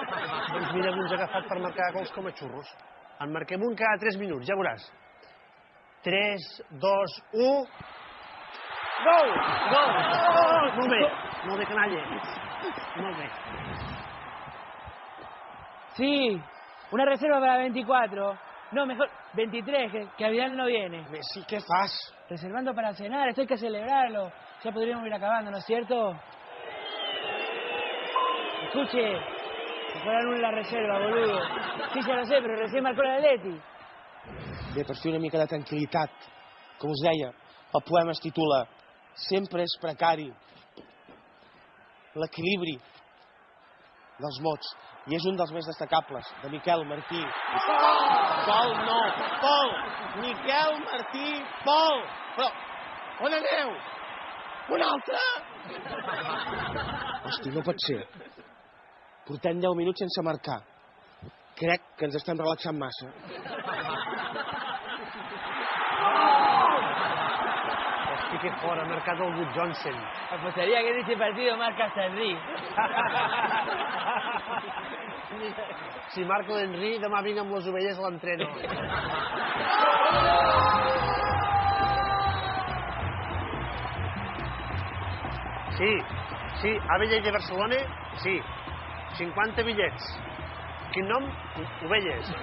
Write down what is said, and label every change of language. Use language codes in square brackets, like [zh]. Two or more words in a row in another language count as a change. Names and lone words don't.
[ca] Doncs mira, uns agafat per marcar gols com a xurros. En marquem un cada 3 minuts, ja veuràs. 3, 2, 1... Gol! Gol! Molt bé, canalla. Molt bé. [es] Sí, una reserva para 24. No, mejor 23, que a Vidal no viene. [ca] Messi, ¿qué fas? [es] Reservando para cenar, esto hay que celebrarlo. Ya podríamos ir acabando, ¿no es cierto? Escuche, se fueron la reserva, boludo. Sí, ya lo sé, pero recién marcó la Atleti. [ca] Bé, per fer una mica de tranquil·litat, com us deia, el poema es titula Sempre és precari. L'equilibri dels mots. I és un dels més destacables, de Miquel Martí. Pol, no! Pol! Miquel Martí Pol! Però, on aneu? Un altre? Hosti, no pot ser. Portem 10 minuts sense marcar. Crec que ens estem relaxant massa. Hosti, que fort, ha marcat el Wood Johnson. [es] Apostaría que en este partido marca hasta Henry. [ca] Si marco l'Henry, demà vinc amb les ovelles a l'entreno. Sí, ABL de Barcelona, sí. 50 bitllets. Quin nom? Ovelles.